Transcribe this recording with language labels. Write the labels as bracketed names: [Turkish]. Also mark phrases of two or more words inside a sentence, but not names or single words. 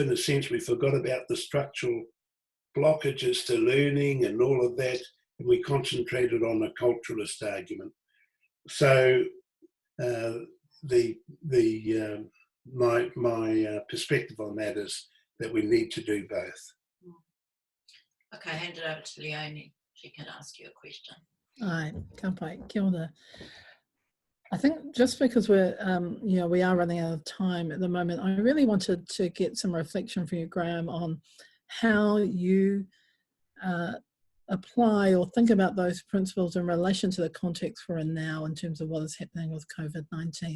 [English] In a sense, we forgot about the structural blockages to learning and all of that, and we concentrated on a culturalist argument. So my perspective on that is that we need to do both. Okay, hand it over to Leonie. She can ask you a question. [Māori] Aye, ka pai, kia ora. [English] I think just because we're, we are running out of time at the moment, I really wanted to get some reflection from you, Graham, on how you apply or think about those principles in relation to the context we're in now in terms of what is happening with COVID-19.